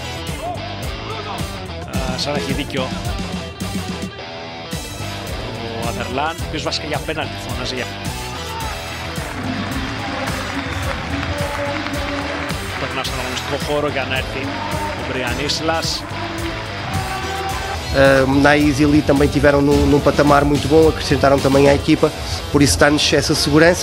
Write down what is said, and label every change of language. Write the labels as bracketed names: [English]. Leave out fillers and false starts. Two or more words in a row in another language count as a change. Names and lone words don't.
[Greek] Σαν να έχει δίκιο ο Άδερλαντ, ο οποίος βασικά για πέναλτι φώναζε. Περνά στον αγωνιστικό χώρο για να έρθει ο Brian Islas. [Portuguese] Na Easy ali também tiveram num patamar muito bom, acrescentaram também à equipa, por isso dá-nos essa segurança.